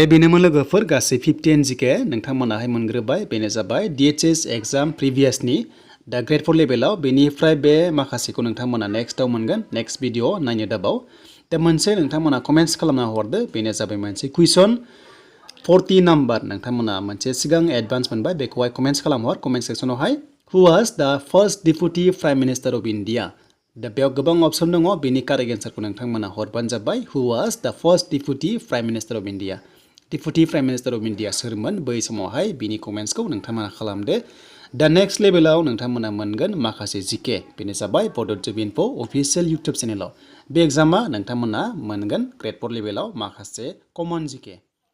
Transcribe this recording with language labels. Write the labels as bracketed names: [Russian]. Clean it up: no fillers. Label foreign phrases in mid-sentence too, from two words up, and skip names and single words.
[Bodo] बेनोमोन लोगोफोर गासै 15 जिके नोंथांमोनाहाय मोनग्रोबाय बेनो जाबाय DHS एग्जाम प्रिभियासनि दा ग्रेड 4 लेभेलाव बेनिफ्राय बे माखासेखौ नोंथांमोना नेक्स्टआव मोनगोन [English] next video [Bodo] नायनो दाबाव दा मोनसे नोंथांमोना कमेन्ट्स खालामना हरदो बेनो जाबाय मोनसे कुइसन 40 नाम्बार नोंथांमोना मोनसे सिगां एडभान्स मोनबाय बेखौहाय कमेन्ट्स खालामहर कमेन्ट सेक्सनावहाय हु [English] was the first deputy prime minister of India [Bodo] दा बेयाव गोबां अपसन दङ बेनि कारेक्ट एन्सारखौ नोंथांमोना हरबानो जाबाय [English] who was the first deputy prime minister of India deputy prime minister of India [Bodo] सोरमोन बै समावहाय बिनि कमेन्ट्सखौ नोंथांमोना खालामदो दा नेक्स्ट लेभेलाव नोंथांमोना मोनगोन माखासे जिके बेनो जाबाय बड' इनफो [English] official YouTube [Bodo] चेनेलाव बे एग्जामा नोंथांमोना मोनगोन ग्रेड 4 लेभेलाव माखासे कमन जिके